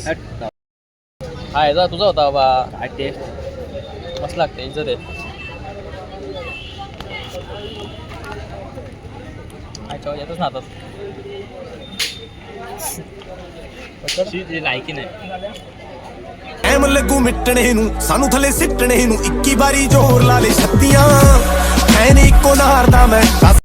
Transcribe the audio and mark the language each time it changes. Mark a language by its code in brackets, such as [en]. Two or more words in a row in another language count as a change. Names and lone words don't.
[mr] हा याचा तुझा होता बाबा. काय टेस्ट मस्त लागते इज्जत आहे. येतच ना आता लायकी नाही [pa] ਐਮ ਲੱਗੂ ਮਿਟਣੇ ਨੂੰ ਸਾਨੂੰ ਥੱਲੇ ਸਿੱਟਣੇ ਨੂੰ 21 ਵਾਰੀ ਜ਼ੋਰ ਲਾ ਲੈ ਛੱਤੀਆਂ ਐ ਨੀ ਇੱਕੋ ਨਾਰ ਦਾ ਮੈਂ